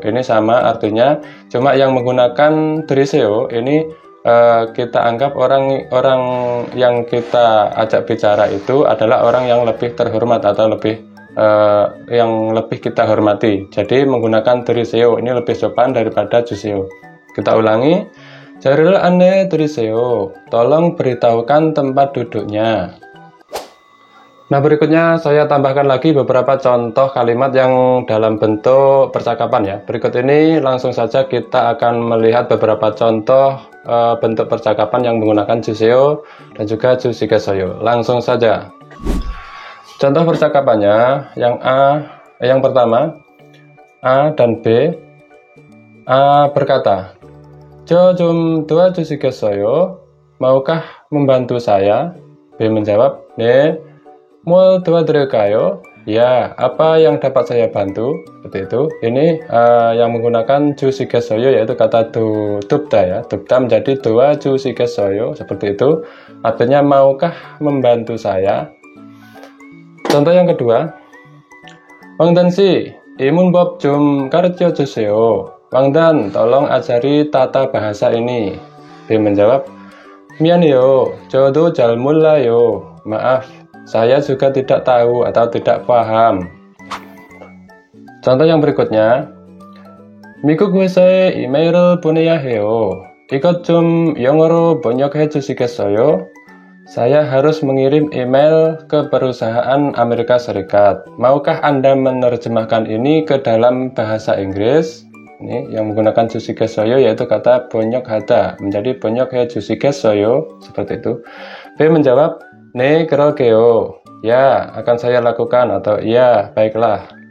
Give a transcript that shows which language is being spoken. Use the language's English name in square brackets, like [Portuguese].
[Indonesian] Ini sama artinya, cuma yang menggunakan deriseo ini kita anggap orang yang kita ajak bicara itu adalah orang yang lebih terhormat atau yang lebih kita hormati. Jadi menggunakan deriseo ini lebih sopan daripada juseo. Kita ulangi. [Korean] Jari를 안내해 드리세요. [Indonesian] Tolong beritahukan tempat duduknya. Nah, berikutnya saya tambahkan lagi beberapa contoh kalimat yang dalam bentuk percakapan ya. Berikut ini langsung saja kita akan melihat beberapa contoh bentuk percakapan yang menggunakan juseo dan juga jusikesoyo. Langsung saja. Contoh percakapannya yang pertama, A dan B. A berkata, [Korean] "저 좀 도와주시겠어요? [Indonesian] Maukah membantu saya?" B menjawab, [Korean] "네, 뭘 도와드릴까요?" [Indonesian] Ya, apa yang dapat saya bantu? Seperti itu. Ini yang menggunakan 주시겠어요 yaitu kata 돕다 ya. 돕다 menjadi 도와주시겠어요 seperti itu. Artinya maukah membantu saya? Contoh yang kedua. [Korean] "왕단 씨, 이 문법 좀 가르쳐 주세요." [Indonesian] "Wangdan, tolong ajari tata bahasa ini." B menjawab, [Korean] "미안해요, 저도 잘 몰라요." [Indonesian] Maaf, saya juga tidak tahu atau tidak paham. Contoh yang berikutnya. [Korean] "미국 회사에 이메일을 보내야 해요. 이것 좀 영어로 번역해 주시겠어요?" [Indonesian] Saya harus mengirim email ke perusahaan Amerika Serikat. Maukah Anda menerjemahkan ini ke dalam bahasa Inggris? Ini yang menggunakan 주시겠어요 yaitu kata 번역하다 menjadi 번역해 주시겠어요 seperti itu. B menjawab, [Korean] "네, 그럴게요." [Indonesian] Ya, akan saya lakukan atau ya, baiklah.